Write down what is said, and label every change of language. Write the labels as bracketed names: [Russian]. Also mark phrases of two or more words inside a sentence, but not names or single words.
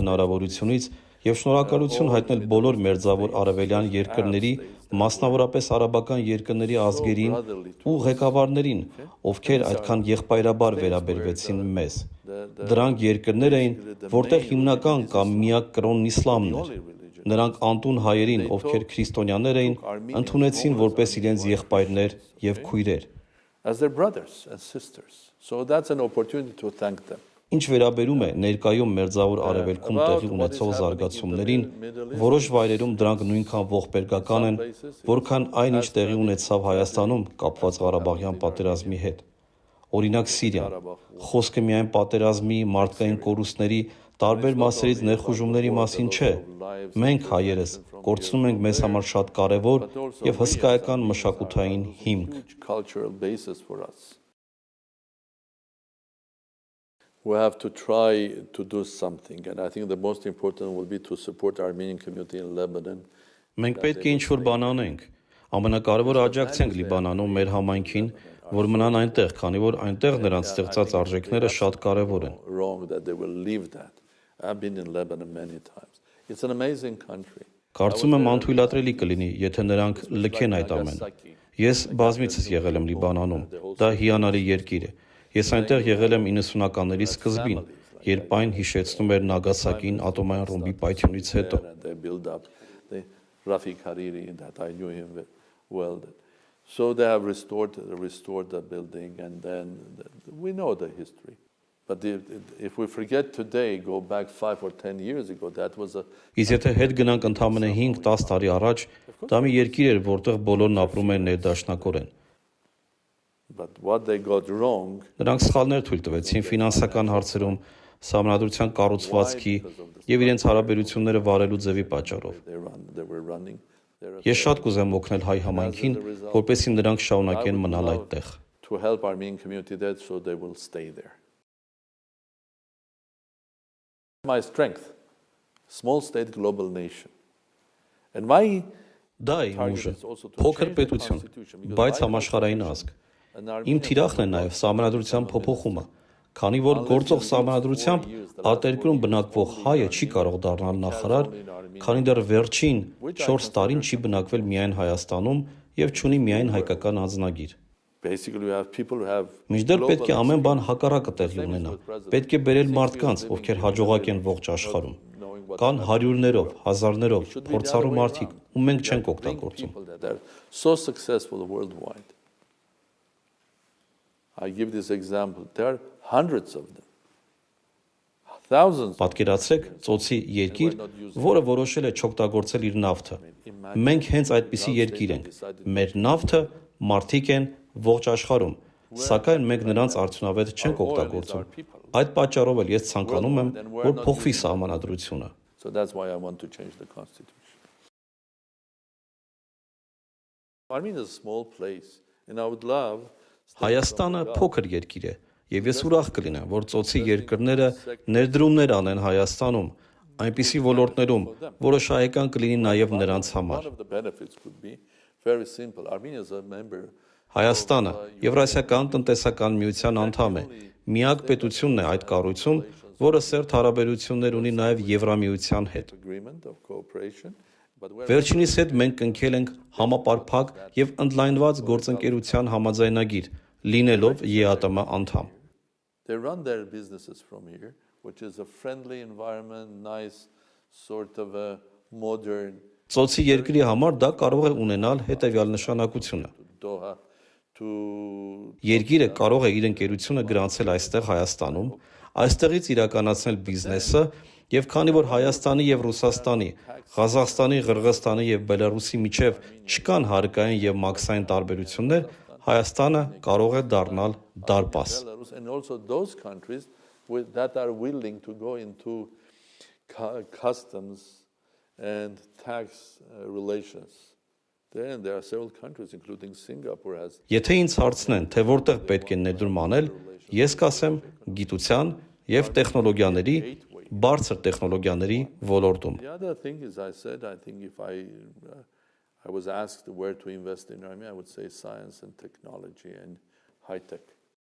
[Armenian] հնարավորությունից եւ շնորհակալություն հայտնել բոլոր մերձավոր արևելյան երկրների, մասնավորապես արաբական երկրների ազգերին ու ղեկավարներին, ովքեր այդքան եղբայրաբար վերաբերվեցին մեզ։ Դրանք երկրներ էին, որտեղ հիմնական կամ միակ կրոնն իսլամն էր։ Նրանք անտուն հայերին, ովքեր քրիստոնյաներ էին, ընդունեցին որպես իրենց եղբայրներ եւ քույրեր։ [English] As their brothers and sisters. So that's an opportunity to thank them. [Armenian] Ինչ վերաբերում է ներկայում Մերձավոր Արևելքում տեղի ունեցող զարգացումներին, որոշ վայրերում դրանք նույնքան ողբերգական են, որքան այն, ինչ տեղի ունեցավ Հայաստանում կապված Ղարաբաղյան պատերազմի հետ։ Օրինակ Սիրիան։ Խոսքը միայն պատերազմի, մարդկային կորուստների, տարբեր մասերից ներխուժումների մասին չէ։ Մենք հայերս կորցնում ենք մեզ համար շատ կարևոր եւ հսկայական մշակութային հիմք։ [English] We have to try to do something, and I think the most important will be to support Armenian community in Lebanon. [Armenian] Մենք պետք է ինչ-որ բան անենք։ Ամենակարևորը աջակցենք Լիբանանում մեր համայնքին, որ մնան այնտեղ, քանի որ այնտեղ նրանց ստեղծած արժեքները շատ կարևոր են։ Կարծում եմ անթույլատրելի կլինի, եթե նրանք լքեն այդ ամենը։ Ես բազմիցս եղել եմ Լիբանանում, դա հիանալի երկիր է։ Ես այնտեղ եղել եմ 90-ականների սկզբին, երբ այն հիշեցնում էր Նագասակին ատոմային ռումբի պայթյունից հետո։ [English] So they have restored the building, and then we know the history. But if we forget today, go back 5 or 10 years ago, that was a... [Armenian] Իսկ եթե հետ գնանք ընդամենը 5-10 տարի առաջ, դա մի երկիր էր, որտեղ բոլորն ապրում են ներդաշնակորեն։ [English] But what they got wrong... [Armenian] Նրանք սխալներ թույլ տվեցին ֆինանսական հարցերում, սահմանադրության կառուցվածքի եւ իրենց հարաբերությունները վարելու ձևի պատճառով։ Ես շատ կուզեմ օգնել հայ համայնքին, որպեսզի նրանք շարունակեն մնալ այդտեղ։ [English] To help Armenian community there so they will stay there. My strength, small state, global nation. And my [Armenian] Դա իմ ուժը, փոքր պետություն, բայց համաշխարհային ազգ։ Իմ թիրախն է նաև սահմանադրության փոփոխումը, քանի որ գործող սահմանադրությամբ արտերկրում բնակվող հայը չի կարող դառնալ նախարար, քանի դեռ վերջին 4 տարին չի բնակվել միայն Հայաստանում եւ չունի միայն հայկական անձնագիր։ Մինչդեռ պետք է ամեն բան հակառակը տեղի ունենա։ Պետք է բերել մարդկանց, ովքեր հաջողակ են ողջ աշխարհում։ Կան հարյուրներով, հազարներով փորձառու մարդիկ, ու մենք չենք օգտագործում։ [English] So successful worldwide. I give this example. There are hundreds of them. Thousands. [Armenian] Պատկերացրեք ծոցի երկիր, որը որոշել է չօգտագործել իր նավթը։ Մենք հենց այդպիսի երկիր ենք։ Մեր նավթը մարդիկ են ողջ աշխարհում, սակայն մենք նրանց արդյունավետ չենք օգտագործում։ Այդ պատճառով էլ ես ցանկանում եմ, որ փոխվի սահմանադրությունը։ [English] So that's why I want to change the constitution. Armenia is a small place, and I would love [Armenian] Հայաստանը փոքր երկիր է, եւ ես ուրախ կլինեմ, որ ծոցի երկրները ներդրումներ անեն Հայաստանում, այնպիսի ոլորտներում, որը շահեկան կլինի նաեւ նրանց համար։ Հայաստանը Եվրասիական տնտեսական միության անդամ է, միակ պետությունն է այդ կառույցում, որը սերտ հարաբերություններ ունի նաեւ Եվրամիության հետ։ Վերջինիս հետ մենք կնքել ենք համապարփակ եւ ընդլայնված գործընկերության համաձայնագիր, լինելով ԵԱՏՄ անդամ։ [English] They run their businesses from here, which is a friendly environment, nice sort of a modern. [Armenian] Ծոցի երկրի համար դա կարող է ունենալ հետեւյալ նշանակությունը։ Երկիրը կարող է իր ընկերությունը գրանցել այստեղ Հայաստանում, այստեղից իրականացնել բիզնեսը, եւ քանի որ Հայաստանի եւ Ռուսաստանի, Ղազախստանի, Ղրղստանի եւ Բելարուսի միջև չկան հարկային եւ մաքսային տարբերություններ, Հայաստանը կարող է դառնալ դարպաս։ [English] And also those countries that are willing to go into customs and tax relations. Then there are several countries, including Singapore, has. [Armenian] Եթե ինձ հարցնեն, թե որտեղ պետք է ներդրում անել, ես կասեմ գիտության եւ տեխնոլոգիաների, բարձր տեխնոլոգիաների ոլորտում։ [English] The other thing is, I think if I was asked where to invest in Armenia, I would say science and technology and high tech.